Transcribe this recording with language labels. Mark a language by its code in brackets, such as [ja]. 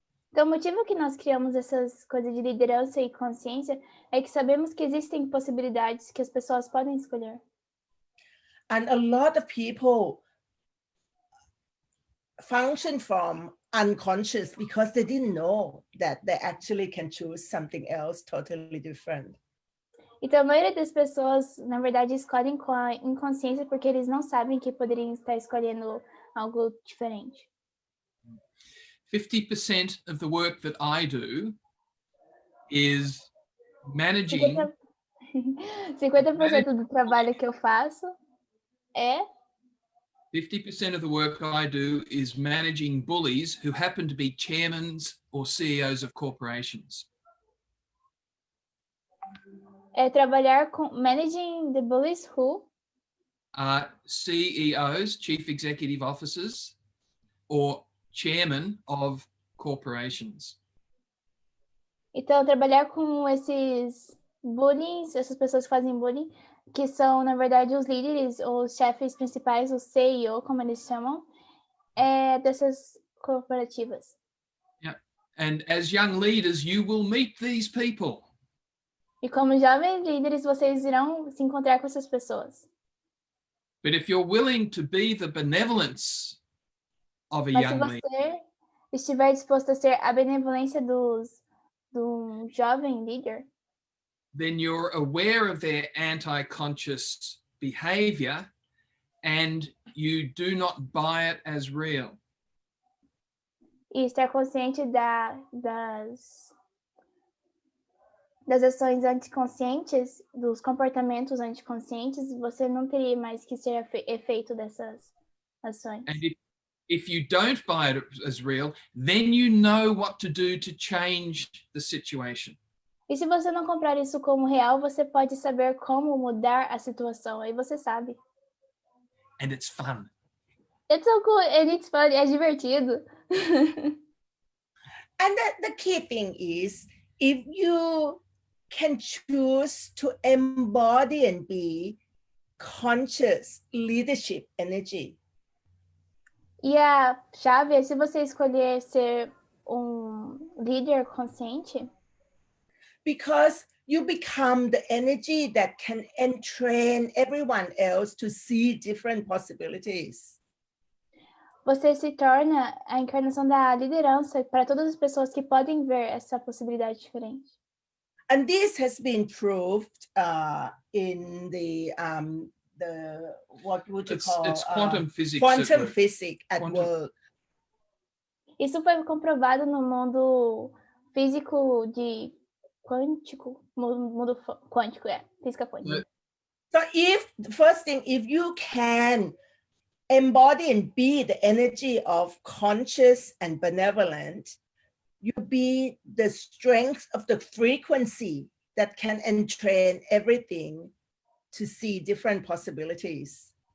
[pt] Então, o motivo que nós criamos essas coisas de liderança e consciência é que sabemos que existem possibilidades que as pessoas podem escolher. [en] And a lot of people function from unconscious because they didn't know that they actually can choose something else totally different. [pt] Então, a maioria das pessoas, na verdade, escolhem com a inconsciência porque eles não sabem que poderiam estar escolhendo algo diferente. [en] 50% of the work that I do is managing [pt] 50% do trabalho que eu faço é [en] 50% of the work I do is managing bullies who happen to be chairmen or CEOs of corporations. [pt] Trabalhar com [en] managing the bullies who CEOs, chief executive officers, or chairman of corporations. [pt] Então, trabalhar com esses bullies, essas pessoas que fazem bullying, que são, na verdade, os líderes, os chefes principais, o CEO, como eles chamam, dessas corporativas. [en] Yeah. And as young leaders, you will meet these people. [pt] E como jovens líderes, vocês irão se encontrar com essas pessoas. [en] But if you're willing to be the benevolence of a [pt] Mas se [en] young leader, [pt] você estiver disposto a ser a benevolência do jovem líder, [en] then you're aware of their anti-conscious behavior and you do not buy it as real. [pt] e estar consciente das ações anticonscientes, dos comportamentos anticonscientes, você não teria mais que ser efeito dessas ações. [en] And if you don't buy it as real, then you know what to do to change the situation. [pt] E se você não comprar isso como real, você pode saber como mudar a situação. Aí você sabe. [en] And it's fun. It's so cool and it's fun. [pt] É divertido. [en] And the key thing is, if you can choose to embody and be conscious leadership energy. [pt] E a chave é se você escolher ser líder consciente, [en] Because you become the energy that can entrain everyone else to see different possibilities. [pt] você se torna a encarnação da liderança para todas as pessoas que podem ver essa possibilidade diferente. [en] And this has been proved in the what would you call It's quantum physics. at quantum work. physics at Quantum- work. [pt] Isso foi comprovado no mundo físico de quântico, mundo quântico, física quântica. [en] So if the first thing, if you can embody and be the energy of conscious and benevolent, you be the strength of the frequency that can entrain everything to see different possibilities.